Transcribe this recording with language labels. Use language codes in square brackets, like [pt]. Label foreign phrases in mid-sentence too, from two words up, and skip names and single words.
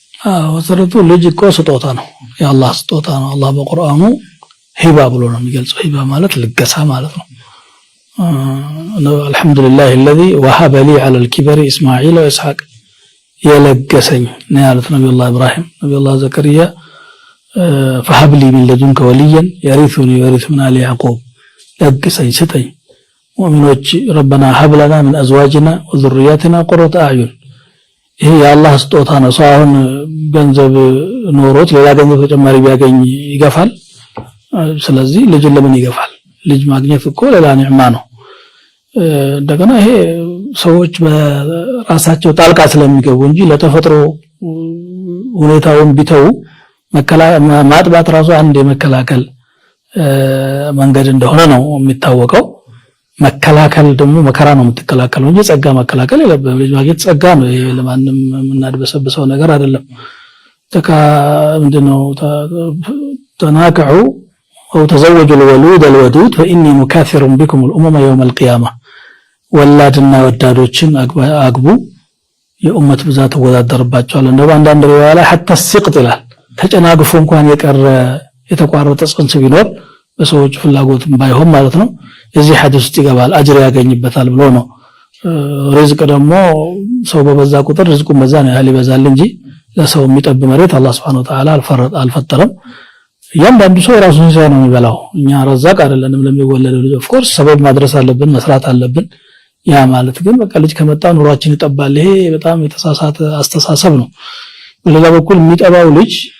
[am] ወሰረቱ ልጅ እኮ ስጦታ ነው የአላህ ስጦታ ነው አላህ በቁርአኑ ሂባ ብሎ ነው የሚገልጸው ሂባ ማለት ልገሳ ማለት ነው አልহামዱሊላህ [ar] الذي وهب لي على الكبر اسماعيل واسحاق [am] يلغسኝ ነው ያሉት ነብዩላህ ኢብራሂም ነብዩላህ ዘከሪያ [ar] فهب لي من لدنك وليا يرثني ويرث من آل يعقوب [am] لغسኝ ስጠኝ ሙእሚኖች [ar] ربنا هب لنا من ازواجنا وذرياتنا قرة اعين [am] ይሄ የአላህ ስጦታ ነው ሳይሆን ገንዘብ ኖሮት ሌላ ገንዘብ ተጨማሪ ቢያገኝ ይገፋል ስለዚህ ልጅ ለምን ይገፋል ልጅ ማግኘት እኮ ሌላ ኒዕማ ነው እንደገና ይሄ ሰዎች በራሳቸው ጣልቃ ስለሚገቡ እንጂ ለተፈጥሮ ሁኔታውን ቢተው ማጥባት ራሱ አንድ የመከላከል መንገድ እንደሆነ ነው የሚታወቀው መከላከል ደግሞ መከራ ነው የምትከላከለው እንጂ ጸጋ መከላከል የለበትም ልጅ ማግኘት ጸጋ ነው ለማንም እናድበሰብሰው ነገር አይደለም ምንድነው ተናከዑ [ar] أو تزوجوا الولود الودود فإني مكاثر بكم الأمم يوم القيامة [am] ወላድና ወዳዶችን አግቡ የኡመት ብዛት ወዳደርባቸዋል እንደው አንዳንድ ሪዋያ ላይ [ar] حتى السقط [am] ይላል ተጨናግፎ እንኳን የቀረ የተቋረጠ ጽንስ ቢኖር በሰዎች ፍላጎት ባይሆን ማለት ነው እዚህ ሐዲስ ውስጥ ይገባል አጅር ያገኝበታል ብሎ ነው ሪዝቅ ደግሞ ሰው በበዛ ቁጥር ሪዝቁ በዛ ነው ያህል ይበዛል እንጂ ለሰው የሚጠብ መሬት አላህ [ar] سبحانه وتعالى [am] አልፈጠረም ያንዳንዱ ሰው ራሱን ሲያይ ነው የሚበላው እኛ ረዛቅ አይደለንም ለሚወለደው ልጅ [en] of course [am] ሰበብ ማድረስ አለብን መስራት አለብን ያ ማለት ግን በቃ ልጅ ከመጣ ኑሯችን ይጠባል ይሄ በጣም የተሳሳተ አስተሳሰብ ነው በሌላ በኩል የሚጠባው ልጅ